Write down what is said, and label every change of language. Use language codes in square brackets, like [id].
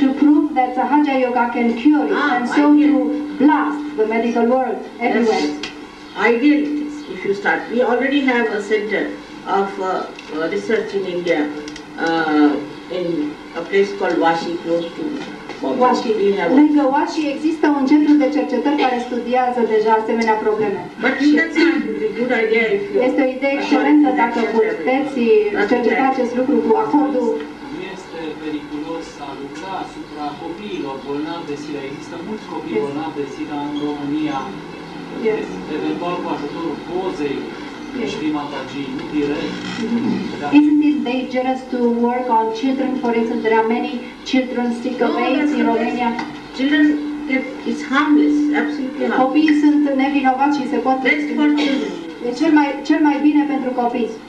[en] to prove that Sahaja Yoga can cure it and so ideal. to blast the medical world everywhere? Ideal it is, if you start. We already have a center of research in India, in a place called Vashi, close to Vashi. We have [ro] Lângă Vashi există un centru de cercetări care studiază deja asemenea probleme. [en] But you can say it would be a good idea if you... [ro] Este o idee excelentă dacă puteți cerceta acest lucru cu acordul. Nu este periculos a lucra asupra copiilor bolnavi de SIDA. Există mulți copii bolnavi de SIDA în România, eventual cu ajutorul pozei Shrima Taji, nu direct. Dar [en] Isn't it dangerous to work on children? For instance, there are many children sick of AIDS in Romania. Children, it's harmless, absolutely harmless. [ro] Copiii sunt nevinovați și se pot... [en] Best for children, [ro] E cel mai bine pentru copii,